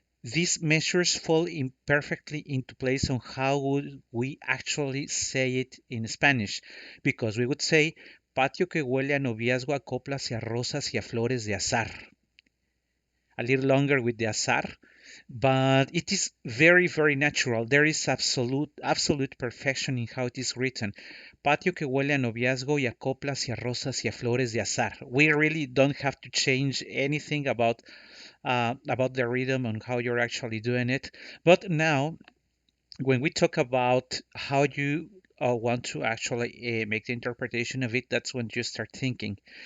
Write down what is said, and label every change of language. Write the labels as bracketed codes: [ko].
[en] These measures fall in perfectly into place on how would we actually say it in Spanish, because we would say [es] patio que huele a noviazgo, a coplas y a rosas y a flores de azar. [en] A little longer with the azar, but it is very, very natural. There is absolute perfection in how it is written. [es] Patio que huele a noviazgo y a coplas y a rosas y a flores de azar. [en] We really don't have to change anything about the rhythm and how you're actually doing it. But now, when we talk about how you want to actually make the interpretation of it, that's when you start thinking.